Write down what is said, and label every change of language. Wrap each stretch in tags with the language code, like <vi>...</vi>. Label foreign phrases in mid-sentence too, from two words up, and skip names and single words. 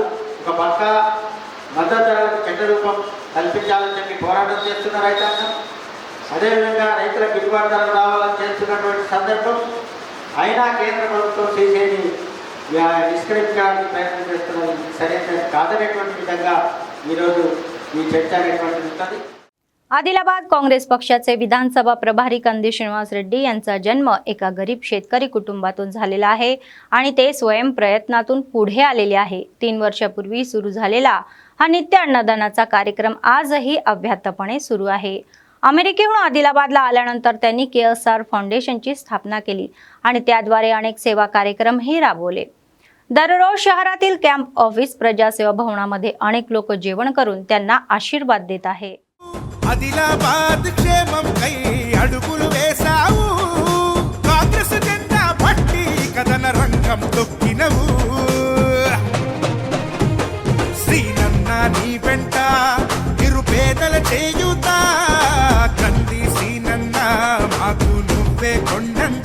<te>ఒక పక్క మద్దతు ధరలకు చట్ట రూపం కల్పించాలని చెప్పి పోరాటం చేస్తున్న రైతాంగం, అదేవిధంగా రైతుల గిట్టుబాటు ధరలు రావాలని చేస్తున్నటువంటి సందర్భం అయినా కేంద్ర ప్రభుత్వం CCIని నిష్క్రమించడానికి ప్రయత్నం చేస్తున్నది సరైనది కాదనేటువంటి విధంగా ఈరోజు ఈ చర్చ అనేటువంటిది ఉంటుంది.</te> <mr>आदिलाबाद काँग्रेस पक्षाचे विधानसभा प्रभारी कंदी श्रीनिवास रेड्डी यांचा जन्म एका गरीब शेतकरी कुटुंबातून झालेला आहे आणि ते स्वयं प्रयत्नातून पुढे आलेले आहे. 3 वर्षापूर्वी सुरू झालेला हा नित्य अन्नदानाचा कार्यक्रम आजही अव्याहतपणे सुरू आहे. अमेरिकेहून आदिलाबादला आल्यानंतर त्यांनी KSR फाउंडेशनची स्थापना केली आणि त्याद्वारे अनेक सेवा कार्यक्रमही राबवले. दररोज शहरातील</mr> <en>camp office</en> <mr>प्रजासेवा भवनामध्ये अनेक लोक जेवण करून त्यांना आशीर्वाद देत आहे.</mr> <te>ఆదిలాబాద్ క్షేమం కై అడుగులు వేసావు, కాంగ్రెస్ జెండా పట్టి కథన రంగం తొక్కినవు. శ్రీనన్న నీ వెంట నిరుపేదల చేయుతా, కంది శ్రీనన్న మాకు నువ్వే కొండంత.</te>